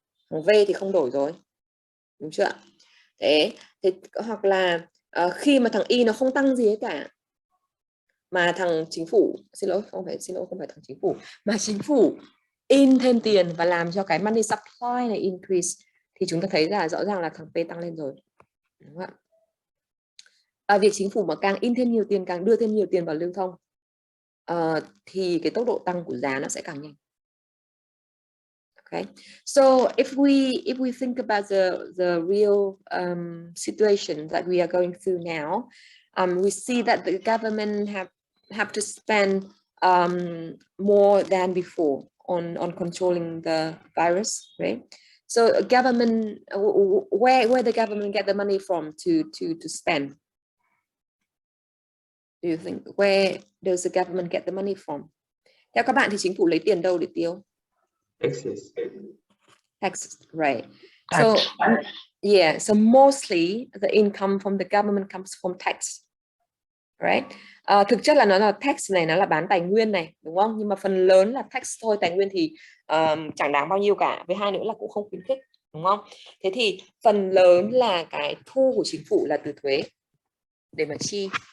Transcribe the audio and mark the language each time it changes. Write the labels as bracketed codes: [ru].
[vi] Thằng V thì không đổi rồi, đúng chưa? Thế hoặc là khi mà thằng Y nó không tăng gì hết cả, mà thằng chính phủ, không phải thằng chính phủ, mà chính phủ in thêm tiền và làm cho cái money supply này [en] increase, [vi] thì chúng ta thấy là rõ ràng là thằng P tăng lên rồi, đúng không ạ? Việc chính phủ mà càng in thêm nhiều tiền, càng đưa thêm nhiều tiền vào lưu thông, thì cái tốc độ tăng của giá nó sẽ càng nhanh. [en] Okay, so if we think about the real situation that we are going through now, we see that the government have to spend more than before on controlling the virus, right? So government, where the government get the money from to spend? Do you think, where does the government get the money from? [vi] Theo các bạn thì chính phủ lấy tiền đâu để tiêu? [en] Taxes, right? Tax. So yeah, so mostly the income from the government comes from tax, right? [vi] Thực chất là nó là tax này, nó là bán tài nguyên này, đúng không? Nhưng mà phần lớn là tax thôi, tài nguyên thì chẳng đáng bao nhiêu cả. Với hai nữa là cũng không khuyến khích, đúng không? Thế thì phần lớn là cái thu của chính phủ là từ thuế để mà chi.